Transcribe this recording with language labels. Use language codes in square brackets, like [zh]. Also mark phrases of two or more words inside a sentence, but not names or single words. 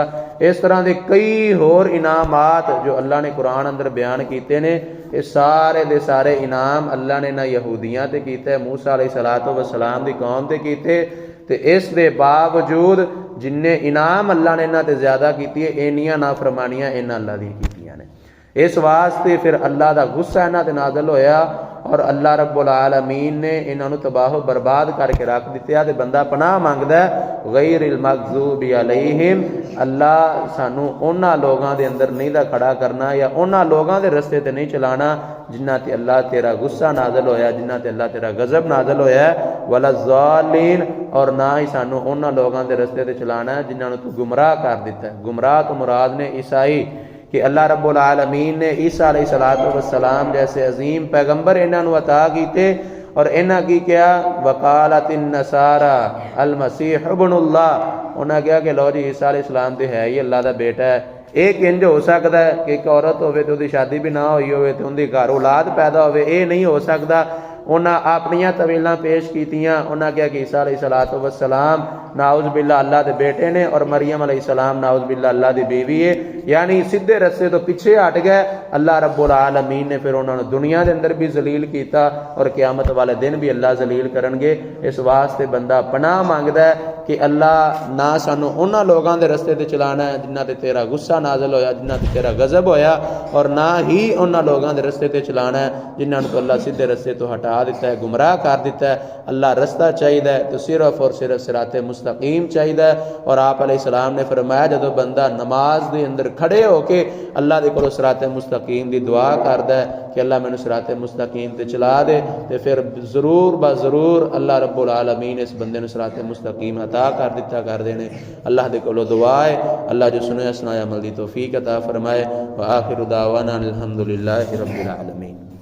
[pa] اس طرح کے کئی ہور انعامات جو اللہ نے قرآن اندر بیان کیے نے، یہ سارے دے سارے انعام اللہ نے نا یہودیاں تے کیتے، موسیٰ [ar] عليه الصلاة والسلام [pa] دی قوم تے کیتے. تے اس دے باوجود جنے انعام اللہ نے انہاں تے زیادہ کیتی ہے، انیاں نافرمانیاں انہاں اللہ دی کیتیاں نے. اس واسطے فیر اللہ کا غصہ انہاں تے نازل ہویا اور اللہ [ar] رب العالمين [pa] نے انہاں نوں تباہ برباد کر کے رکھ دتا. تے بندہ پناہ منگدا [ar] غير المغضوب عليهم, [pa] اللہ سانوں اونہاں لوگاں دے اندر نہیں دا کھڑا کرنا یا اونہاں لوگاں دے رستے تے نہیں چلانا جنہاں تے اللہ تیرا غصہ نازل ہویا، جنہاں تے اللہ تیرا غضب نازل ہویا. ولاالضالین، اور نا ہی سانوں اونہاں لوگاں دے رستے تے چلانا ہے جنہاں نوں تو گمراہ کر دتا ہے. گمراہ توں مراد نے عیسائی، کہ اللہ [ar] رب العالمين [pa] نے عیسیٰ [ar] عليه الصلاة والسلام [pa] جیسے عظیم پیغمبر انہاں نوں عطا کیتے اور انہاں کی کیا, [ar] وقالت النصارى المسيح ابن الله, [pa] اونہاں کہا کہ لو جی عیسیٰ علیہ السلام تو ہے ہی اللہ کا بیٹا ہے. ایک اینج ہو سکدا ہے کہ ایک عورت ہووے تے اوہدی شادی وی نا ہوئی ہووے تے اوہدے گھر اولاد پیدا ہووے، یہ نہیں ہو سکدا. اونہاں اپنیاں تاویلاں پیش کیتیاں، اونہاں کہا کہ عیسیٰ [ar] عليه الصلاة والسلام نعوذ بالله [pa] اللہ کے بیٹے نے اور مریم علیہا السلام [ar] نعوذ بالله [pa] اللہ کی بیوی ہے، یعنی سیدھے رستے توں پیچھے ہٹ گئے. اللہ [ar] رب العالمين [pa] نے فیر اونہاں نے دنیا کے اندر وی ذلیل کیا اور قیامت والے دن وی اللہ ذلیل کرن گے. اس واسطے بندہ پناہ منگدا ہے کہ اللہ نا سانوں اونہاں لوگوں کے رستے تے چلانا ہے جنہاں تے تیرا غصہ نازل ہویا، جنہاں تے تیرا غضب ہویا، اور نا ہی اونہاں لوگوں کے رستے تے چلانا ہے جنہاں نوں اللہ سیدھے رستے توں ہٹا دتا ہے، گمراہ کر دتا ہے. اللہ رستہ چاہیے تو صرف اور صرف صراطِ مستقیم چاہیے. اور آپ علیہ السلام نے فرمایا جدوں بندہ نماز کے اندر کھڑے ہو کے اللہ دے کولوں صراطِ مستقیم کی دعا کردا ہے کہ اللہ مینوں صراطِ مستقیم تے چلا دے، تو فیر ضرور بہ ضرور اللہ [ar] رب العالمين [pa] اس بندے نوں صراطِ مستقیم عطا کر دتا کر دینے. اللہ دے کولوں دعا ہے اللہ جو سنے سنایا عمل دی توفیق عطا فرمائے. [ar] وآخر دعوانا الحمد لله رب العالمين.